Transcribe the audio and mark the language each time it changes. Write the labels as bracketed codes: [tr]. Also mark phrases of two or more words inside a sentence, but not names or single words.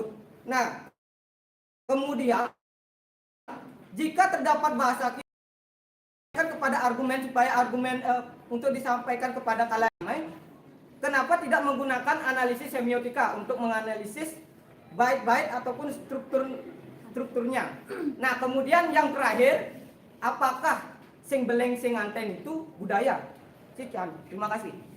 [id] Nah, kemudian jika terdapat bahasa kiasan kepada argumen supaya argumen untuk disampaikan kepada kalian lain, kenapa tidak menggunakan analisis semiotika untuk menganalisis bait-bait ataupun strukturnya. Nah, kemudian yang terakhir, apakah [ban] sing beleng sing anten [id] itu budaya? Sekian, terima kasih.